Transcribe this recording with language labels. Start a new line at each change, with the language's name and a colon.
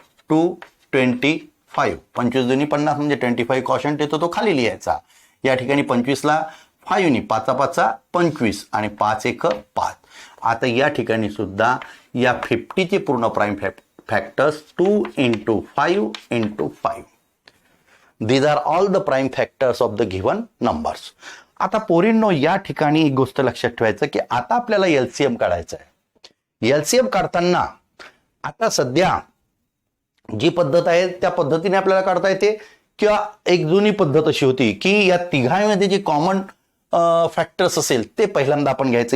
Marathi: 2×25 25×2=50 म्हणजे 25 कॉशंट येतो, तो खाली लिहायचा. या ठिकाणी 25ला 5नी 5×5 25 आणि 5×1=5. आता या ठिकाणी सुद्धा या 50चे पूर्ण prime factors 2 × 5 × 5.
English: These are all the prime factors of the given numbers.
Marathi: आता पोरींनो या ठिकाणी एक गोष्ट लक्षात ठेवायचं की आता आपल्याला एलसीएम काढायचं आहे. एलसीएम काढताना आता सध्या जी पद्धत आहे त्या पद्धतीने आपल्याला काढता येते, किंवा एक जुनी पद्धत अशी होती की या तिघांमध्ये जे कॉमन फॅक्टर्स असेल ते पहिल्यांदा आपण घ्यायचं.